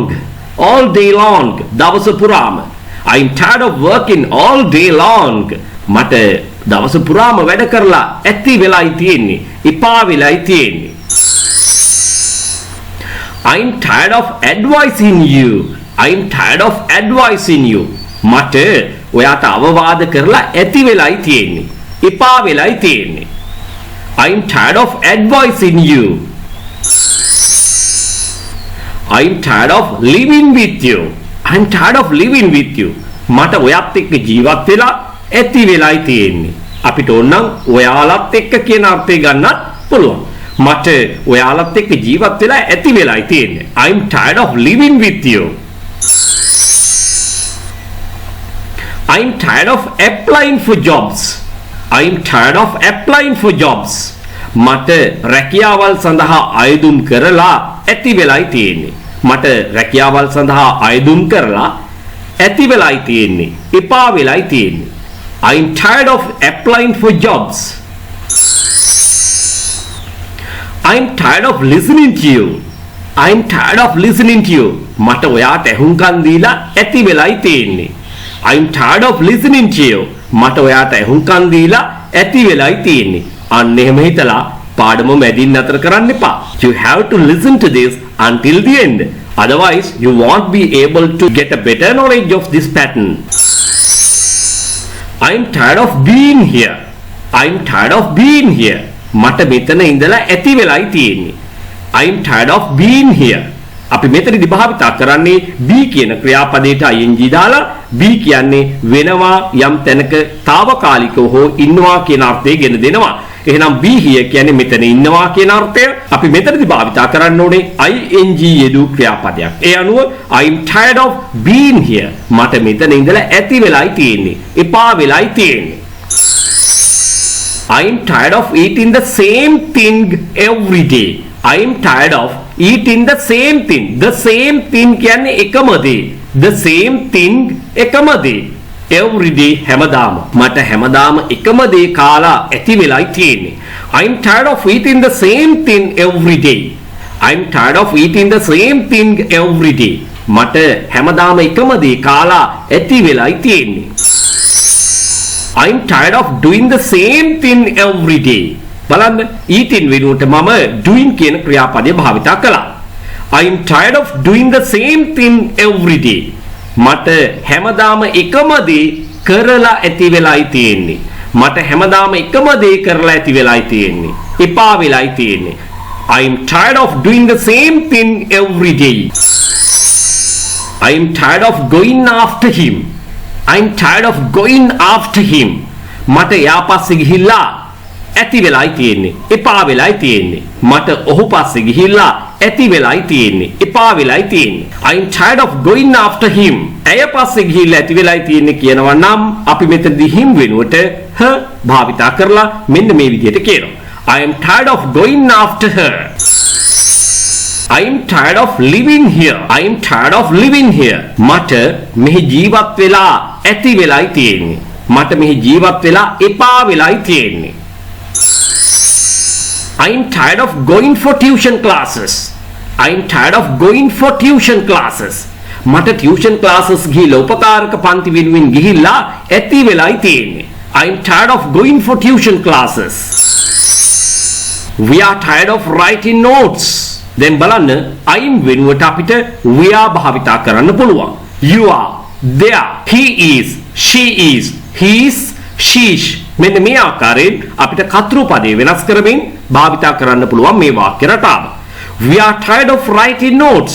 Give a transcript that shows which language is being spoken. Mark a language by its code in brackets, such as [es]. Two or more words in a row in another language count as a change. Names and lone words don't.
[en] All day long. [si] දවස පුරාම. [en] I'm tired of working all day long. [si] මට දවස පුරාම වැඩ කරලා ඇති වෙලයි තියෙන්නේ. එපා වෙලයි තියෙන්නේ. [en] I'm tired of advising you. I'm tired of advising you. [si] මට ඔයාට අවවාද කරලා ඇති වෙලයි තියෙන්නේ. එපා වෙලයි තියෙන්නේ. [en] I'm tired of advising you. I'm tired of living with you. I'm tired of living with you. [si] මට ඔයත් එක්ක ජීවත් වෙලා ඇති වෙලයි තියෙන්නේ. අපිට ඕනනම් ඔයාලත් එක්ක කියන අර්ථය ගන්නත් පුළුවන්. මට ඔයාලත් එක්ක ජීවත් වෙලා ඇති වෙලයි තියෙන්නේ. [en] I'm tired of living with you. I'm tired of applying for jobs. I'm tired of applying for jobs. [si] මට රැකියාවල් සඳහා අයදුම් කරලා ඇති වෙලයි තියෙන්නේ. මට රැකියාවල් සඳහා අයදුම් කරලා ඇති වෙලයි තියෙන්නේ. එපා වෙලයි තියෙන්නේ. [en] I'm tired of applying for jobs. I'm tired of listening to you. I'm tired of listening to you. [si] මට ඔයාට ඇහුම්කන් දීලා ඇති වෙලයි තියෙන්නේ. [en] I'm tired of listening to you. [si] මට ඔයාට ඇහුම්කන් දීලා ඇති වෙලයි තියෙන්නේ. අන්න එහෙම හිතලා පාඩම මැදින් නතර කරන්න එපා. [en] You have to listen to this until the end. Otherwise, you won't be able to get a better knowledge of this pattern. I'm tired of being here. I'm tired of being here. [si] මට මෙතන ඉඳලා ඇති වෙලයි තියෙන්නේ. [en] I'm tired of being here. [si] අපි මෙතනදී භාවිතා කරන්නේ be කියන ක්‍රියාපදයට ing දාලා be කියන්නේ වෙනවා යම් තැනක తాවකාලිකව හෝ ඉන්නවා කියන අර්ථය ගෙන දෙනවා. එහෙනම් [en] be here [si] කියන්නේ මෙතන ඉන්නවා කියන අර්ථය. අපි මෙතනදී භාවිතා කරන්න ඕනේ ing යෙදූ ක්‍රියාපදයක්. ඒ අනුව [en] I'm tired of being here. [si] මට මෙතන ඉඳලා ඇති වෙලයි තියෙන්නේ. එපා වෙලයි තියෙන්නේ. [en] I'm tired of eating the same thing every day. I'm tired of eating the same thing. The same thing [si] කියන්නේ එකම දේ. [en] The same thing [si] එකම දේ. [en] Every day හැමදාම. [si] මට හැමදාම එකම දේ කාලා ඇති වෙලයි තියෙන්නේ. [en] I'm tired of eating the same thing every day. I'm tired of eating the same thing every day. [si] මට හැමදාම එකම දේ කාලා ඇති වෙලයි තියෙන්නේ. [en] I'm tired of doing the same thing every day. [si] බලන්න eating වෙනුවට මම doing කියන ක්‍රියාපදය භාවිත කළා. [en] I'm tired of doing the same thing every day. [si] මට හැමදාම එකම දේ කරලා ඇති වෙලයි තියෙන්නේ. මට හැමදාම එකම දේ කරලා ඇති වෙලයි තියෙන්නේ. එපා වෙලයි තියෙන්නේ. [en] I'm tired of doing the same thing every day. I'm tired of going after him. I'm tired of going after him. [si] මට යා පස්සේ ගිහිල්ලා ඇති වෙලයි තියෙන්නේ. එපා වෙලයි තියෙන්නේ. මට ඔහු පස්සේ ගිහිල්ලා ඇති වෙලයි තියෙන්නේ. එපා වෙලයි තියෙන්නේ. [en] I'm tired of going after him. [si] ඇය පස්සේ ගිහිල්ලා ඇති වෙලයි තියෙන්නේ කියනවා නම් අපි මෙතනදී him වෙනුවට her භාවිතා කරලා මෙන්න මේ විදිහට කියනවා. [en] I am tired of going after her. I am tired of living here. I am tired of living here. [si] මට මෙහි ජීවත් වෙලා ඇති වෙලයි තියෙන්නේ. මට මෙහි ජීවත් වෙලා එපා වෙලයි තියෙන්නේ. [en] I am tired of going for tuition classes. I am tired of going for tuition classes. [si] මට [en] tuition classes [si] ගිහිල්ලා උපකාරක පන්ති වෙනුවෙන් ගිහිල්ලා ඇති වෙලයි තියෙන්නේ. [en] I am tired of going for tuition classes. We are tired of writing notes. [si] දැන් බලන්න [en] I am [si] වෙනුවට අපිට [en] we are [si] භාවිතා කරන්න පුළුවන්. [en] You are, they are, he is, she is, he is, she is. [si] මෙන්න මේ ආකාරයෙන් අපිට කර්තෘ පදේ වෙනස් කරමින් භාවිතා කරන්න පුළුවන් මේ වාක්‍ය රටාව. [en] We are tired of writing notes.